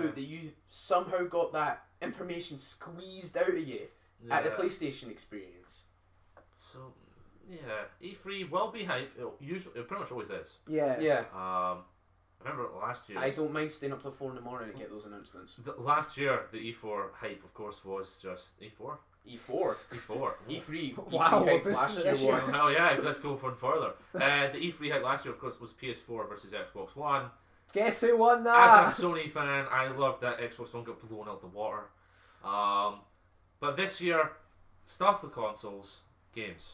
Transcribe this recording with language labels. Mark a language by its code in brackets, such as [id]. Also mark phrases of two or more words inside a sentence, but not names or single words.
[en] reboot that you somehow got that information squeezed out of you at the Yeah. PlayStation experience. So, yeah, E3 will be hype. It pretty much always is. Yeah. Yeah. I remember last year. I don't mind staying up till 4 in the morning to get those announcements. Last year, the E4 hype, of course, was just E4. E4. E4. E3. Wow, E3 hype this last is year this was. Oh yeah, let's go one further. The E3 hype last year, of course, was PS4 versus Xbox One. Guess who won that? As a Sony fan, I loved that Xbox One got blown out the water. But this year, stuff with consoles, games.